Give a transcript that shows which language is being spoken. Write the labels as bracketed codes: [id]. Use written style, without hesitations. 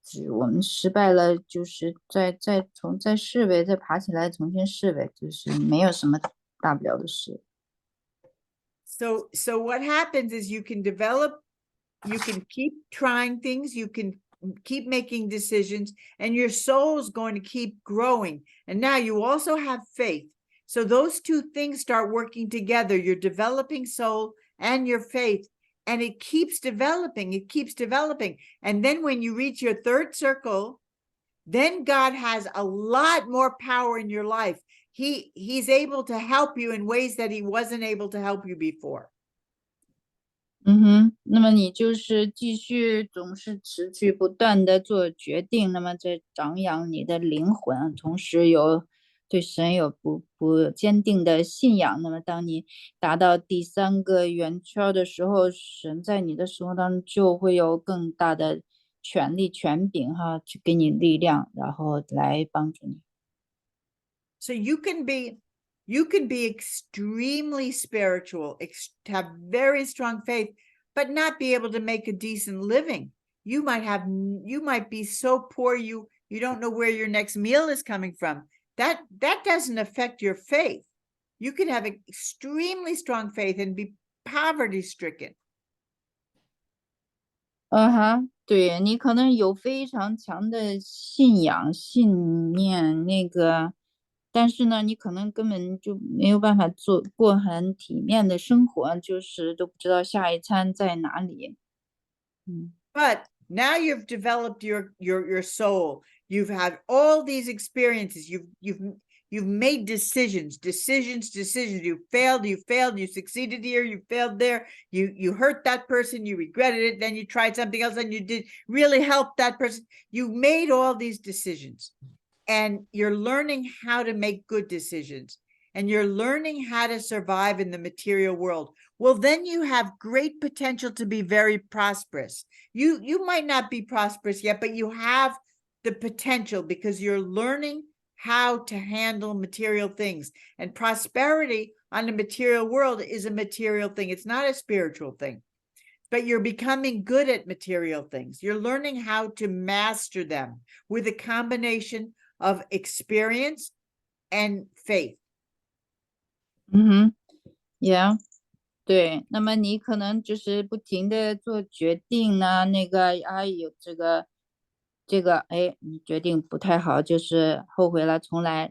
[zh] 我们失败了，就是再试呗，再爬起来重新试呗，就是没有什么大不了的事。 [en] So what happens is you can keep trying things, you can keep making decisions, and your soul is going to keep growing. And now you also have faith. So those two things start working together, your developing soul and your faith, and it keeps developing. And then when you reach your third circle, then God has a lot more power in your life. He's able to help you in ways that he wasn't able to help you before. [zh] 那么你就是继续总是持续不断的做决定，那么在长养你的灵魂，同时有对神有不坚定的信仰。那么当你达到第3个圆圈的时候，神在你的生活当中就会有更大的权力权柄去给你力量，然后来帮助你。 [en] So you can be extremely spiritual, have very strong faith, but not be able to make a decent living. You might be so poor you don't know where your next meal is coming from. That doesn't affect your faith. You can have extremely strong faith and be poverty stricken. [zh] 对，你可能有非常强的信仰信念，但是呢，你可能根本就没有办法过很体面的生活，就是都不知道下一餐在哪里。 [en] But now you've developed your soul. You've had all these experiences. You've made decisions. You failed, you succeeded here, you failed there. You hurt that person, you regretted it, then you tried something else and you did really help that person. You made all these decisions. And you're learning how to make good decisions, and you're learning how to survive in the material world. Well, then you have great potential to be very prosperous. You might not be prosperous yet, but you have the potential because you're learning how to handle material things. And prosperity on the material world is a material thing. It's not a spiritual thing. But you're becoming good at material things. You're learning how to master them with a combination of experience and faith. Yeah. [zh] 对，那么你可能就是不停的做决定呢，有这个你决定不太好，就是后悔了重来。